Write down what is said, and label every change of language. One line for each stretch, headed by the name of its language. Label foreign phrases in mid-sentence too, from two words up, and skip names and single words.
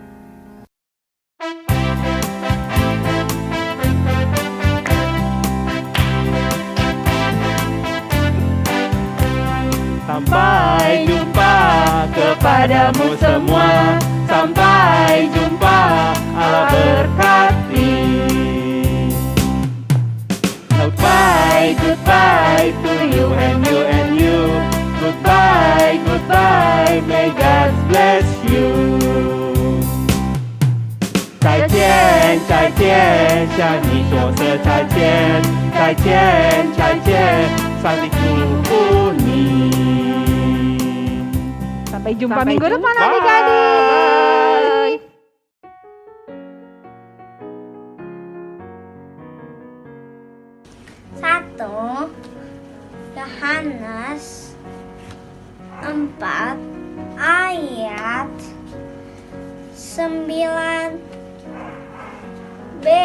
Indonesian: Sampai jumpa kepadamu semua. Sampai jumpa, Allah berkati.
English: Goodbye, goodbye to you and you and you. Goodbye, goodbye, may God bless you.
Chinese: 再见，再见，向你说声再见，再见，再见，上帝祝福你。
Indonesian: Sampai jumpa minggu depan adik-adik. Satu Yohanes 4 ayat 9b.